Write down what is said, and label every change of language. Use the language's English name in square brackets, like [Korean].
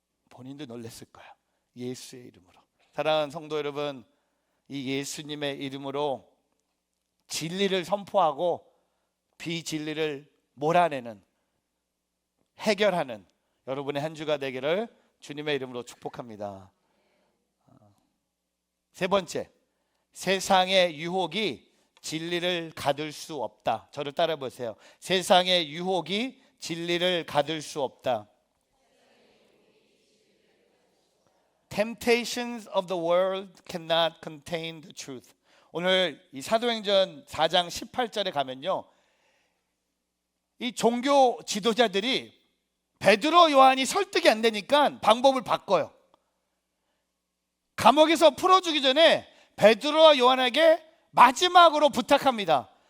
[Korean] 본인도 놀랐을 거야. 예수의 이름으로. 사랑하는 성도 여러분, 이 예수님의 이름으로 진리를 선포하고 비진리를 몰아내는, 해결하는 여러분의 한 주가 되기를 주님의 이름으로 축복합니다. 세 번째, 세상의 유혹이 진리를 가둘 수 없다. 저를 따라 보세요. 세상의 유혹이 진리를 가둘 수 없다. [English] Temptations of the world cannot contain the truth. [Korean] 오늘 이 사도행전 4장 18절에 가면요, 이 종교 지도자들이 베드로 요한이 설득이 안 되니까 방법을 바꿔요. 감옥에서 풀어주기 전에 베드로와 요한에게 마지막으로 부탁합니다.